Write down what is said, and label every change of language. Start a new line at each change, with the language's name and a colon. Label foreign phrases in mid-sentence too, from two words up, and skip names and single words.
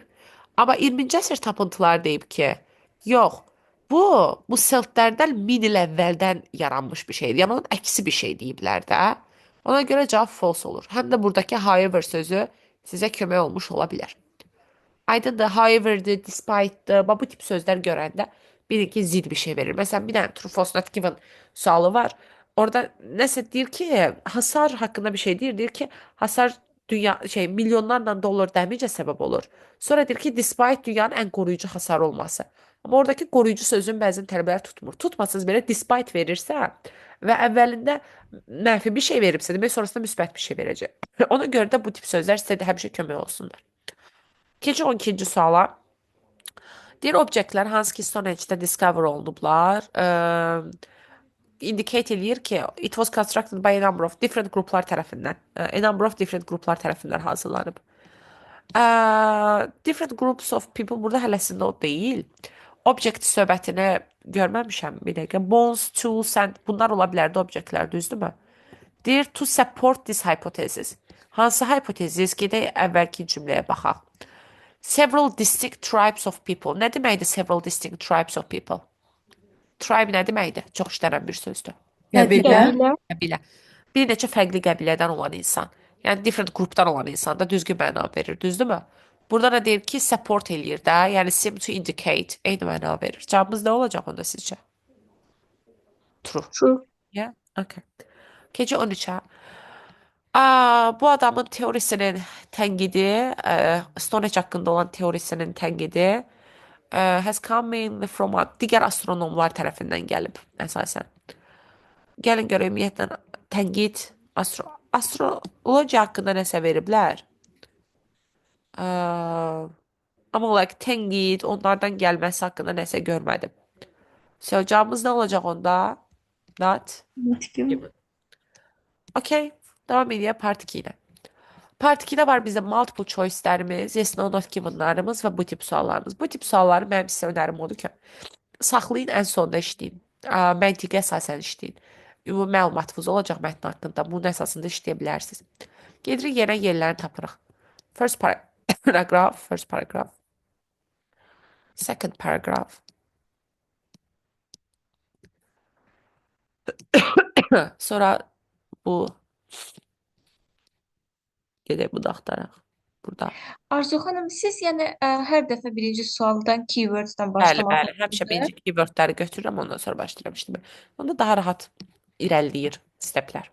Azerbaijani: Amma 20-ci əsr tapıntıları deyib ki, yox, bu seltlərdən 1000 il əvvəldən yaranmış bir şeydir. Yəni, onun əksi bir şey deyiblər də. Ona görə cavab false olur. Həm də buradakı however sözü sizə kömək olmuş ola bilər. Aydındır, however'dır, despite'dır. Bu tip sözlər görəndə bilin ki, zid bir şey verir. Məsələn, bir dənə
English: true false not given
Azerbaijani: sualı var. Orada nəsə deyir ki, hasar haqqında bir şey deyir. Deyir ki, hasar milyonlarla dollar dəmicə səbəb olur. Sonra deyir ki, despite dünyanın ən qoruyucu hasarı olması. Amma oradakı qoruyucu sözün bəzən tələbələr tutmur. Tutmasınız belə despite verirsə və əvvəlində mənfi bir şey veribsə, demək sonrasında müsbət bir şey verəcək. Ona görə də bu tip sözlər sizə də həmişə kömək olsunlar. Keçi 12-ci suala. Deyir obyektlər hansı ki Stonehenge-də discover olunublar, indicate eləyir ki,
English: it was constructed by a number of different
Azerbaijani: gruplar tərəfindən.
English: A number of different
Azerbaijani: gruplar tərəfindən hazırlanıb.
English: Different groups of people
Azerbaijani: burada hələsində o deyil. Object söhbətini görməmişəm bir dəqiqə.
English: Bones, tools, and
Azerbaijani: bunlar ola bilərdi obyektlər, düzdürmü?
English: Deyir to support this hypothesis.
Azerbaijani: Hansı hipotezis? Gedək əvvəlki cümləyə baxaq.
English: Several distinct tribes of people.
Azerbaijani: Nə deməkdir
English: several distinct tribes of people?
Azerbaijani: Tribe nə deməkdir? Çox işlənən bir sözdür. Qəbilə. Qəbilə. Qəbilə. Bir neçə fərqli qəbilədən olan insan. Yəni different qrupdan olan insan da düzgün məna verir, düzdürmü? Burada da deyir ki, support eləyir də, yəni
English: seem to indicate
Azerbaijani: eyni məna verir. Cavabımız nə olacaq onda sizcə?
English: True. True. Yeah, okay.
Azerbaijani: Gecə 13-ə. Bu adamın teorisinin tənqidi, Stonehenge haqqında olan teorisinin tənqidi
English: has come in from
Azerbaijani: digər astronomlar tərəfindən gəlib əsasən. Gəlin görək ümumiyyətlə tənqid astrologiya haqqında nəsə veriblər. Amma like tənqid onlardan gəlməsi haqqında nəsə görmədim. So cavabımız nə olacaq onda?
English: Not given.
Azerbaijani: Okay,
Turkish: devam edelim
Azerbaijani: part 2 ilə. Part 2-də var bizim
English: multiple choice'lərimiz, yes no not given'larımız
Azerbaijani: və bu tip suallarımız. Bu tip sualları mənim sizə önərim odur ki, saxlayın, ən sonda işləyin. Məntiqə əsasən işləyin. Ümumi məlumatınız olacaq mətn haqqında. Bunun əsasında işləyə bilərsiniz. Gedirik yenə yerlərini tapırıq.
English: First paragraph. Second paragraph.
Azerbaijani: Sonra bu gedək bunu axtaraq. Burada. Arzu xanım, siz yəni hər dəfə birinci sualdan keyworddən Bəli, başlamaq bəli. Həmişə birinci keywordləri götürürəm, ondan sonra başlayıram işləmə. Onda daha rahat irəliləyir steplər.